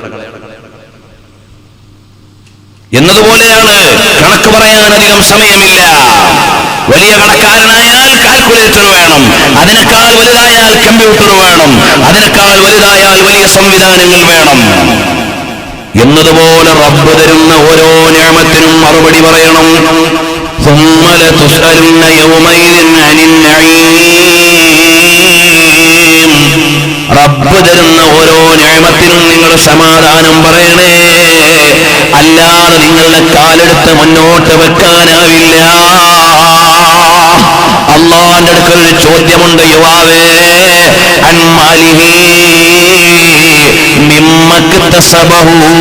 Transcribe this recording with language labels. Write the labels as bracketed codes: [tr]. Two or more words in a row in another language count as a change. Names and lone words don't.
[ml] എന്നതുപോലെയാണ് കണക്ക് പറയാൻ അധികം സമയമില്ല. വലിയ കണക്കാരനായാൽ കാൽക്കുലേറ്റർ വേണം, അതിനേക്കാൾ വലുതായാൽ കമ്പ്യൂട്ടർ വേണം, അതിനേക്കാൾ വലുതായാൽ വലിയ സംവിധാനങ്ങൾ വേണം. എന്നതുപോലെ റബ്ബ് തരുന്ന ഓരോ നിഅമത്തിനും മറുപടി പറയണം. [ar] ثم لتسألن يومئذ عن النعيم. [ml] റബ്ബ് തരുന്ന ഓരോ നിഅമത്തിനും നിങ്ങൾ സമാധാനം പറയണേ, അല്ലാതെ നിങ്ങളുടെ കാലെടുത്ത് മുന്നോട്ട് വെക്കാനാവില്ല. അല്ലാഹുവിന്റെ അടുക്കൽ ഒരു ചോദ്യമുണ്ട്, യുവാവേ, [ar] عن ماله من أين اكتسبه.